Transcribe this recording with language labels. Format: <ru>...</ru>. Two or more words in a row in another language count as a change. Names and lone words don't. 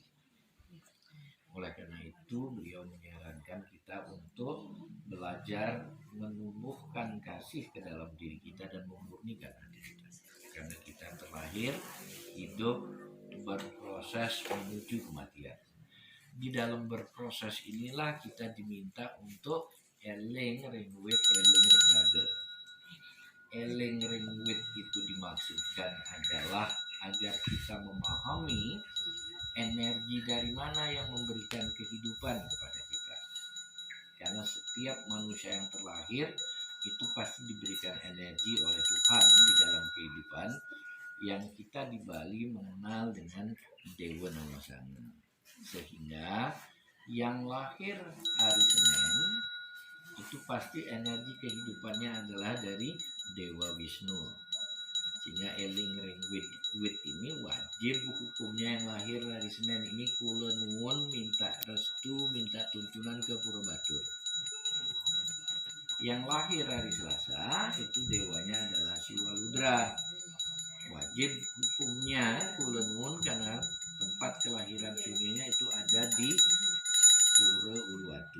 <id>Oleh karena itu beliau menyarankan kita untuk belajar menumbuhkan kasih ke dalam diri kita dan memurnikan hati kita. Karena kita terlahir, hidup, berproses menuju kematian. Di dalam berproses inilah kita diminta untuk</id> <ban>eling ringwit eling ringrage. Eling ringwit</ban> <id>itu dimaksudkan adalah agar kita memahami energi dari mana yang memberikan kehidupan kepada kita. Karena setiap manusia yang terlahir itu pasti diberikan energi oleh Tuhan di dalam kehidupan yang kita di Bali mengenal dengan Dewa Nawasana. Sehingga yang lahir hari Senin itu pasti energi kehidupannya adalah dari Dewa Wisnu. Sehingga</id> <ban>eling ring wit</ban> <id>ini wajib hukumnya yang lahir hari Senin ini</id> <jv>kula nuwun</jv> <id>minta restu, minta tuntunan ke Pura Batur. Yang lahir hari Selasa itu dewanya adalah Siwaludra. Wajib hukumnya</id> <jv>kula nuwun</jv> <id>karena tempat kelahiran sunnahnya itu ada di Pura Uluwatu.</id>